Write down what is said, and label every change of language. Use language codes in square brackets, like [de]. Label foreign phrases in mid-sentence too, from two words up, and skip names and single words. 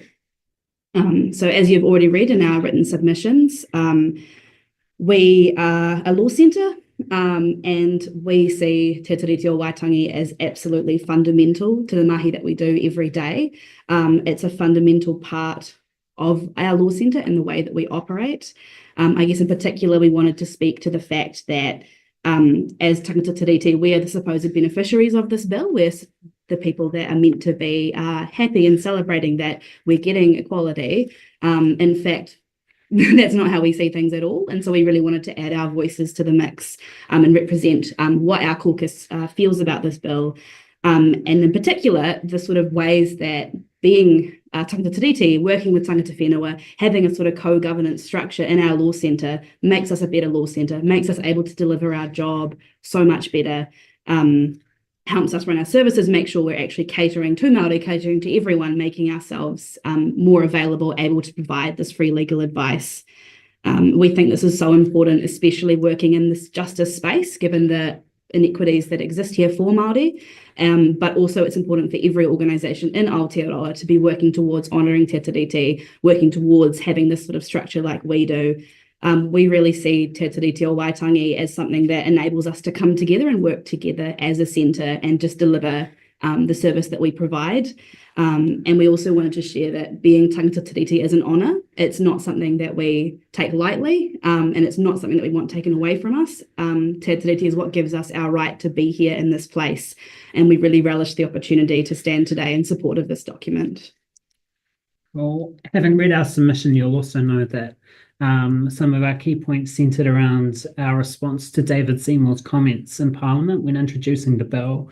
[en] So as you've already read in our written submissions, we are a law centre and we see Te Tiriti o Waitangi as absolutely fundamental to the mahi that we do every day. It's a fundamental part of our law centre and the way that we operate. I guess in particular, we wanted to speak to the fact that as [mi] tangata tiriti, [en] we are the supposed beneficiaries of this bill. We're the people that are meant to be happy and celebrating that we're getting equality. In fact, that's not how we see things at all. And so we really wanted to add our voices to the mix and represent what our caucus feels about this bill. And in particular, the sort of ways that being [mi] tangata tiriti, [en] working with [mi] tangata whenua, [en] having a sort of co-governance structure in our law centre makes us a better law centre, makes us able to deliver our job so much better, helps us run our services, make sure we're actually catering to Māori, catering to everyone, making ourselves more available, able to provide this free legal advice. We think this is so important, especially working in this justice space, given the inequities that exist here for Māori, but also it's important for every organisation in Aotearoa to be working towards honouring te tiriti, working towards having this sort of structure like we do. We really see te tiriti o Waitangi as something that enables us to come together and work together as a centre and just deliver the service that we provide. And we also wanted to share that being [mi] tangata tiriti [en] is an honour. It's not something that we take lightly, and it's not something that we want taken away from us. Te tiriti is what gives us our right to be here in this place, and we really relish the opportunity to stand today in support of this document. Well, having read our submission, you'll also know that some of our key points centred around our response to David Seymour's comments in Parliament when introducing the bill.